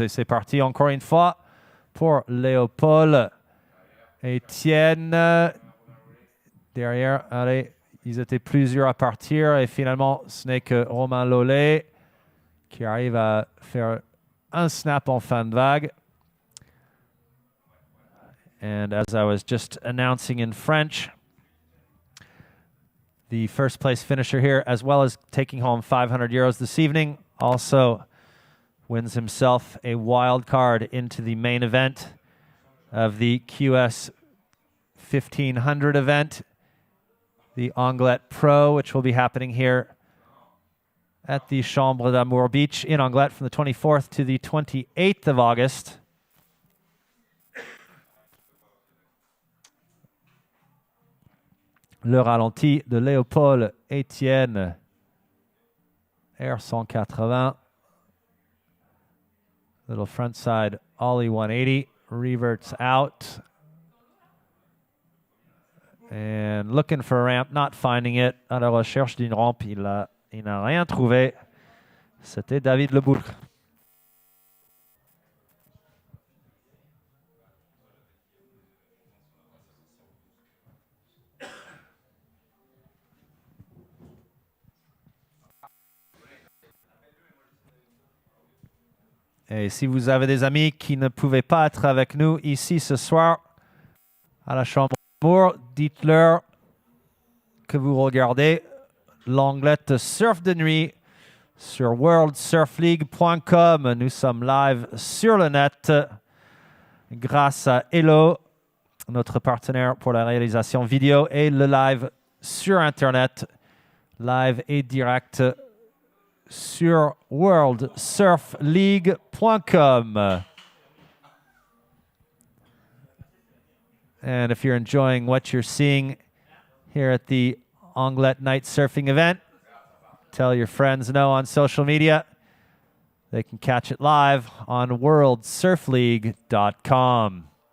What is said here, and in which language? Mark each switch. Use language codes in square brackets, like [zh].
[fr] Et c'est parti encore une fois pour Léopold Étienne. Derrière, allez, ils étaient plusieurs à partir et finalement, ce n'est que Romain Lollet qui arrive à faire un snap en fin de vague. [en] And as I was just announcing in French, the first place finisher here, as well as taking home 500 euros this evening, also wins himself a wild card into the main event of the QS 1500 event, the Anglet Pro, which will be happening here at the Chambre d'Amour Beach in Anglet from the 24th to the 28th of August. [fr] Le ralenti de Léopold Étienne Air 180. [en] Little front side ollie 180. Reverts out. And looking for a ramp, not finding it. [fr] À la recherche d'une rampe, il n'a rien trouvé. C'était David Lebourg. Et si vous avez des amis qui ne pouvaient pas être avec nous ici ce soir à la Chambre d'Amour, dites-leur que vous regardez l'Anglet Surf de nuit sur worldsurfleague.com. Nous sommes live sur le net grâce à Hello, notre partenaire pour la réalisation vidéo, et le live sur Internet, live et direct sur worldsurfleague.com. [en] And if you're enjoying what you're seeing here at the Anglet Night Surfing event, tell your friends know on social media. They can catch it live on worldsurfleague.com.